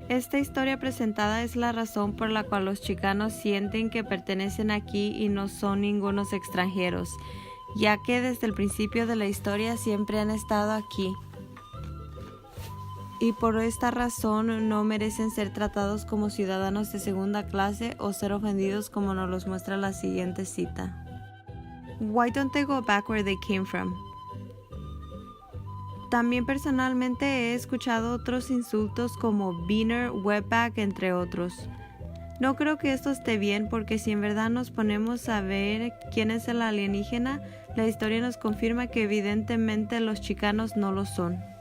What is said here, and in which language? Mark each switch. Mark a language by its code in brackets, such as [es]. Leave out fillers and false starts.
[es] Esta historia presentada es la razón por la cual los chicanos sienten que pertenecen aquí y no son ningunos extranjeros, ya que desde el principio de la historia siempre han estado aquí. Y por esta razón no merecen ser tratados como ciudadanos de segunda clase o ser ofendidos, como nos los muestra la siguiente cita. [en] Why don't they go back where they came from? [es] También personalmente he escuchado otros insultos como beaner, wetback, entre otros. No creo que esto esté bien, porque si en verdad nos ponemos a ver quién es el alienígena, la historia nos confirma que evidentemente los chicanos no lo son.